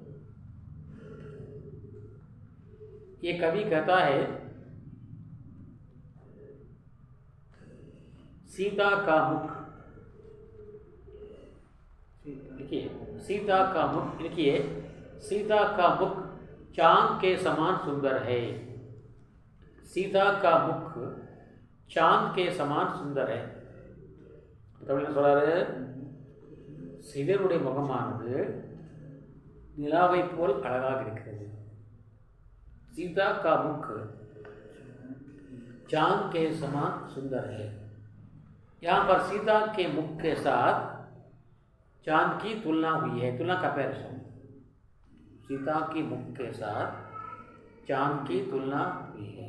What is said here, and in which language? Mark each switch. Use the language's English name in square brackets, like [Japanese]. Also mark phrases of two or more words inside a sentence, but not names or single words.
[Hindi] ये कवि कहता है सीता का मुख, लिखिए सीता का मुख, लिखिए सीता का मुख चांद के समान सुंदर है। सीता का मुख चांद के समान सुंदर है. [Tamil] தமிழில் சொல்றாரு, சீதையுடைய முகமானது நிலாவை போல் அழகாக இருக்கிறது. [Hindi] सीता का मुख चांद के समान सुंदर है. यहाँ पर सीता के मुख के साथ चांद की तुलना हुई है. तुलना कंपैरिजन, सीता की मुख के साथ चांद की तुलना हुई है.